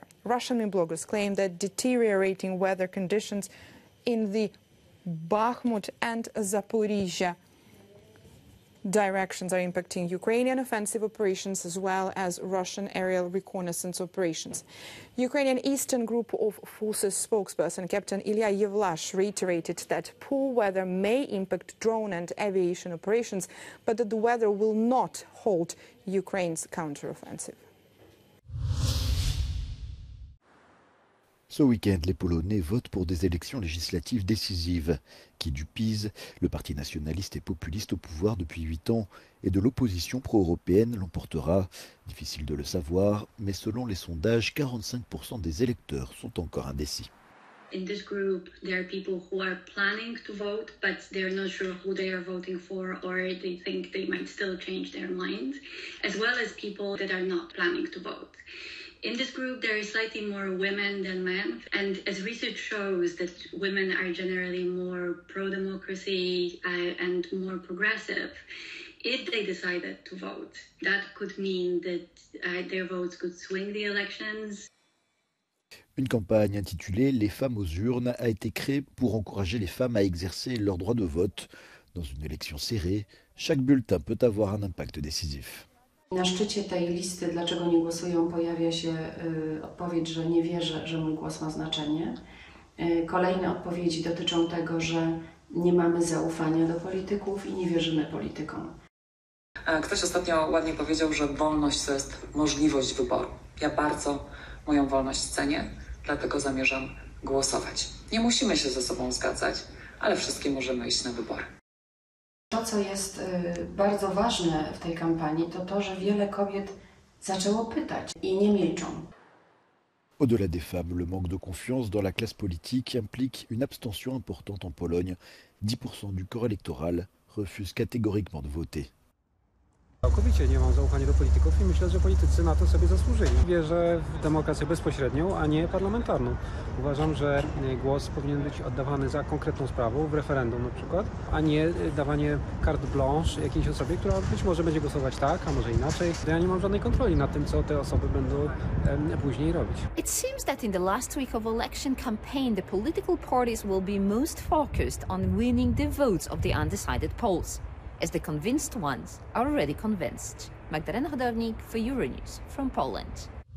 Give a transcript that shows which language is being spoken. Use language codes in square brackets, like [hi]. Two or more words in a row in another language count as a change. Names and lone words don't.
[en] Russian bloggers claim that deteriorating weather conditions in the Bakhmut and Zaporizhia directions are impacting Ukrainian offensive operations as well as Russian aerial reconnaissance operations. Ukrainian Eastern Group of Forces spokesperson Captain Ilya Yevlash reiterated that poor weather may impact drone and aviation operations, but that the weather will not halt Ukraine's counteroffensive. [fr] Ce week-end, les Polonais votent pour des élections législatives décisives. Qui du PiS, le parti nationaliste et populiste au pouvoir depuis 8 ans, et de l'opposition pro-européenne l'emportera. Difficile de le savoir, mais selon les sondages, 45% des électeurs sont encore indécis. [en] In this group, there are people who are planning to vote, but they're not sure who they are voting for, or they think they might still change their mind, as well as people that are not planning to vote. In this group, there is slightly more women than men. And as research shows that women are generally more pro-democracy and more progressive, if they decided to vote, that could mean that their votes could swing the elections. [fr] Une campagne intitulée « Les femmes aux urnes » a été créée pour encourager les femmes à exercer leur droit de vote. Dans une élection serrée, chaque bulletin peut avoir un impact décisif. [pl] Na szczycie tej listy Dlaczego nie głosują pojawia się odpowiedź, że nie wierzę, że mój głos ma znaczenie. Kolejne odpowiedzi dotyczą tego, że nie mamy zaufania do polityków i nie wierzymy politykom. Ktoś ostatnio ładnie powiedział, że wolność to jest możliwość wyboru. Ja bardzo moją wolność cenię, dlatego zamierzam głosować. Nie musimy się ze sobą zgadzać, ale wszystkie możemy iść na wybory. To, co jest bardzo ważne w tej kampanii, to to, że wiele kobiet zaczęło pytać i nie milczą. [fr] Au-delà des femmes, le manque de confiance dans la classe politique implique une abstention importante en Pologne. 10% du corps électoral refuse catégoriquement de voter. [pl] Całkowicie nie mam zaufania do polityków i myślę, że politycy na to sobie zasłużyli. Wierzę w demokrację bezpośrednią, a nie parlamentarną. Uważam, że głos powinien być oddawany za konkretną sprawą, w referendum na przykład, a nie dawanie [fr] carte blanche [pl] jakiejś osobie, która być może będzie głosować tak, a może inaczej. Ja nie mam żadnej kontroli nad tym, co te osoby będą później robić. [en] It seems that in the last week of election campaign, the political parties will be most focused on winning the votes of the undecided polls, as the convinced ones are already convinced. Magdalena Hodownik for Euronews from Poland.